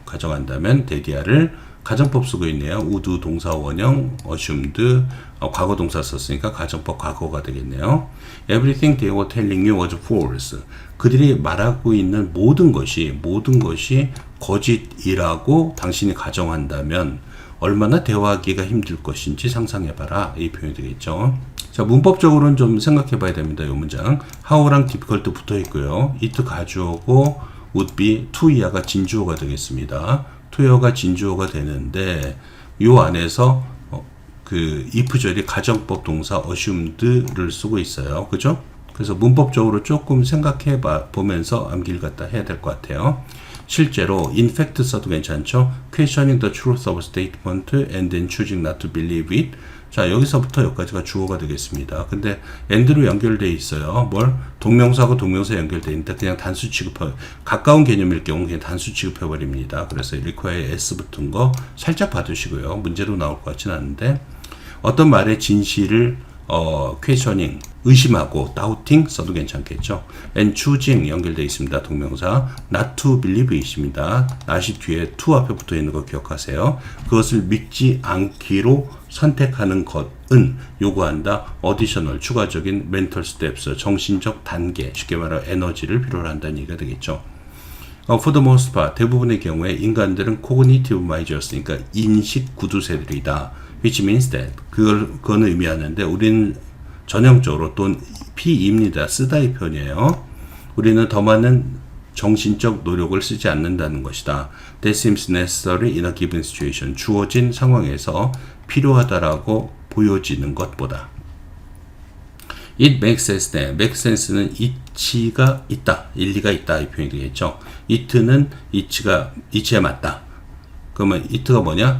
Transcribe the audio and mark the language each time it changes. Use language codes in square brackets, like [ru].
[ko] 가정한다면 대디아를 가정법 쓰고 있네요. would 동사 원형, assumed 과거 동사 썼으니까 가정법 과거가 되겠네요. [en] Everything they were telling you was false. [ko] 그들이 말하고 있는 모든 것이 거짓이라고 당신이 가정한다면 얼마나 대화하기가 힘들 것인지 상상해봐라. 이 표현이 되겠죠. 자, 문법적으로는 좀 생각해봐야 됩니다. 이 문장. how랑 difficult 붙어 있고요. it 가주어고 would be to 이하가 진주어가 되겠습니다. to여가 진주어가 되는데 이 안에서 if절이 가정법 동사 assumed를 쓰고 있어요. 그죠? 그래서 문법적으로 조금 생각해 보면서 암기를 갖다 해야 될 것 같아요. 실제로 in fact 써도 괜찮죠. [en] questioning the truth of a statement and then choosing not to believe it. [ko] 자, 여기서부터 여기까지가 주어가 되겠습니다. 근데 and로 연결되어 있어요. 동명사하고 동명사 연결되어 있는데 그냥 단수 취급해, 가까운 개념일 경우 그냥 단수 취급해 버립니다. 그래서 require에 s 붙은 거 살짝 봐두시고요. 문제로 나올 것 같지는 않은데, 어떤 말의 진실을 questioning, 의심하고 doubting 써도 괜찮겠죠. and choosing 연결되어 있습니다. 동명사 not to believe it입니다. not이 뒤에 to 앞에 붙어 있는 거 기억하세요. 그것을 믿지 않기로 선택하는 것은 요구한다. additional, 추가적인 mental steps, 정신적 단계, 쉽게 말하면 에너지를 필요로 한다는 얘기가 되겠죠. For the most part, 대부분의 경우에 인간들은 cognitive minor이니까 인식 구두쇠들이다. which means that, 그거는 의미하는데 우리는 전형적으로 또는 P입니다. 쓰다의 표현이에요. 우리는 더 많은 정신적 노력을 쓰지 않는다는 것이다. [en] That seems necessary in a given situation. [ko] 주어진 상황에서 필요하다라고 보여지는 것보다. [en] It makes sense that. [ko] make sense는 이치가 있다, 일리가 있다 이 표현이 되겠죠. it는 이치에 맞다. 그러면 it가 뭐냐?